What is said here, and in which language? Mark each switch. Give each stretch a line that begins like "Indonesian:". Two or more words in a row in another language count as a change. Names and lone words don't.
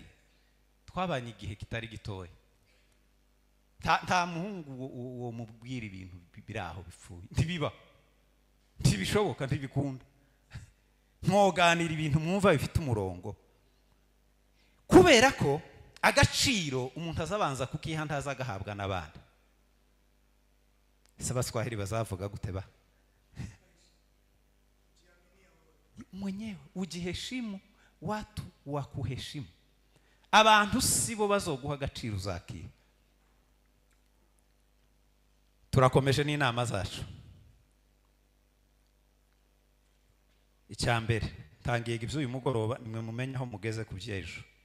Kinyarwanda: Twabanye igihe kitari gitoya. Nta muhungu uwo mubwira ibintu biraho bipfuye. Ntibiba. Ntibishoboka, ntibikunda. mwoganira ibintu mwumva bifite umurongo, kubera ko agaciro umuntu azabanza kukiha ntaza agahabwa n'abandi. Ese Abaswahili bazavuga gute ba?
Swahili: Mwenyewe ujiheshimu, watu wakuheshimu.
Kinyarwanda: Abantu sibo bazoguha agaciro uzakira. Turakomeje n'inama zacu. Icyambere tangiye iby'uyu mugoroba nimwe mumenya aho mugeze ku byejo.